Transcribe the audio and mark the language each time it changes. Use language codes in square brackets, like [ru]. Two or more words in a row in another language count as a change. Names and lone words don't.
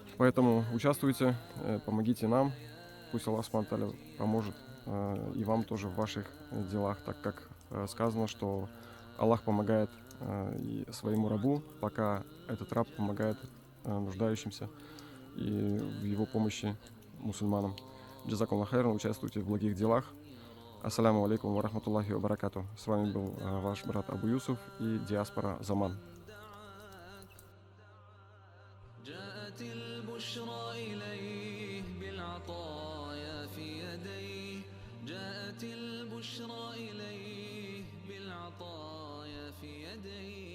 [ru] Поэтому участвуйте, помогите нам. Пусть [ar] الله سبحانه وتعالى [ru] поможет и вам тоже в ваших делах, так как сказано, что Аллах помогает и своему рабу, пока этот раб помогает нуждающимся и в его помощи мусульманам. [ar] جزاكم الله خيرا, [ru] участвуйте в благих делах. [ar] السلام عليكم ورحمة الله وبركاته. [ru] С вами был ваш брат Абу Юсуф и диаспора Заман. [ar] جاءت البشرى إليه بالعطايا في يديه جاءت البشرى إليه بالعطايا في يديه